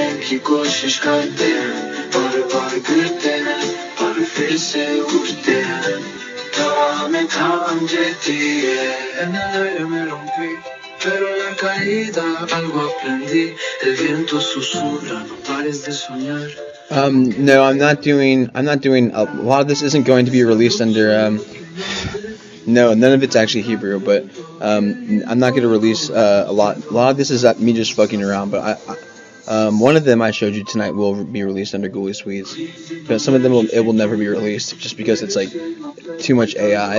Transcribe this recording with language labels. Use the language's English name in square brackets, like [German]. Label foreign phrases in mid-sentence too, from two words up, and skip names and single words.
[Hindi] की कोशिश करते हैं बार बार गिरते हैं पर फिर से उठते हैं हमें थाम देती है [Italian] nell'aria mi rompi [Spanish] pero la caída algo aprendí el viento susurra no pares de soñar. [English] No, I'm not doing a lot of this isn't going to be released under no, none of it's actually Hebrew, but I'm not going to release a lot of this is me just fucking around, but one of them I showed you tonight will be released under Ghoulie Sweets, but some of them it will never be released just because it's like too much AI.